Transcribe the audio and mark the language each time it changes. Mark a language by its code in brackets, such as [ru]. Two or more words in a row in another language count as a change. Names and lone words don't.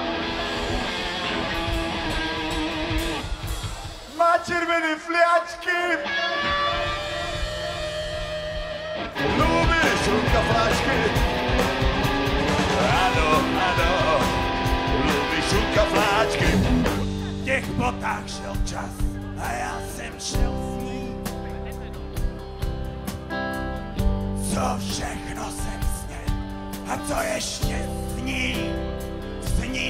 [sk] Má červené fliačky. Ľúbi šunka fláčky. Áno, áno. Ľúbi šunka fláčky. [cs] V těch botách šel čas a já jsem šel s ní. Co všechno jsem sněl a co ještě sní.